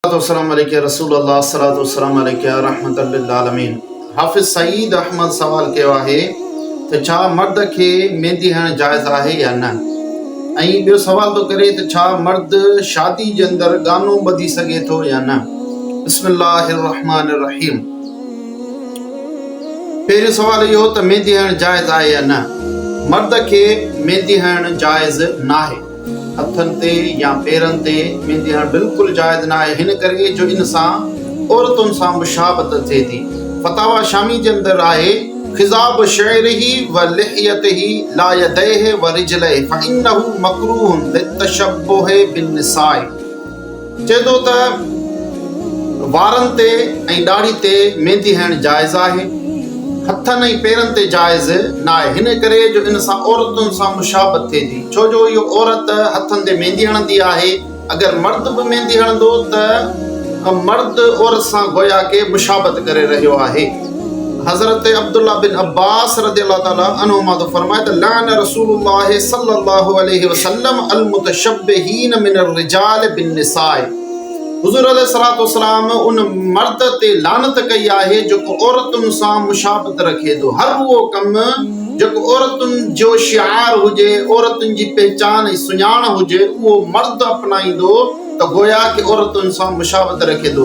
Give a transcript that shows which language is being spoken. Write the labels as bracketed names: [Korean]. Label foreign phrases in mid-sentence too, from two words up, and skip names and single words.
[Arabic] الصلاة والسلام عليك رسول الله الصلاة والسلام عليك رحمة للعالمين. [Sindhi] हाफ़िज़ सईद अहमद सवाल कयो आहे त छा मर्द खे मेहंदी हणणु जाइज़ आहे या न। ऐं ॿियो सवाल थो करे त छा मर्द शादी जे अंदरि गानो ॿधी सघे थो या न। [Arabic] بسم الله الرحمن الرحيم. [Sindhi] पहिरियों सवाल इहो त मेहंदी हणणु जाइज़ आहे या न। मर्द खे मेहंदी हणणु जाइज़ नाहे। हथनि ते या पेरनि ते मेहंदी हणणु बिल्कुलु जाइज़ न आहे, हिन करे जो इन सां औरतुनि सां मुशाबत थिए थी। फतावा शामी जे अंदरि आहे [Arabic] خضاب شعره ولحيته لا يديه ورجليه فإنه مكروه للتشبه بالنساء. [Sindhi] चए थो त वारनि ते ऐं ॾाढ़ी ते मेहंदी हणणु जाइज़ आहे, हथनि ऐं पेरनि ते जाइज़ न आहे, हिन करे जो इन सां औरतुनि सां मुशाबत थिए थी। छो जो इहो औरत हथनि ते मेहंदी हणंदी आहे, अगरि मर्द बि मेहंदी हणंदो त मर्द औरत सां गोया के मुशाबत करे रहियो आहे। हज़रत अब्दुल्ला बिन अब्बास [Arabic] رضي الله تعالى عنهما [Sindhi] तो फरमाए त [Arabic] لعن رسول الله صلى الله عليه وسلم المتشبهين من الرجال بالنساء. [Sindhi] हुज़ूर [Arabic] عليه الصلاة والسلام [Sindhi] उन मर्द ते लानत कई आहे जेको औरतुनि सां मुशाबत रखे थो। हर उहो कमु जेको औरतुनि जो शिआर हुजे, औरतुनि जी पहचान ऐं सुञाण हुजे, उहो मर्द अपनाईंदो त गोया के औरतुनि सां मुशाबत रखे थो।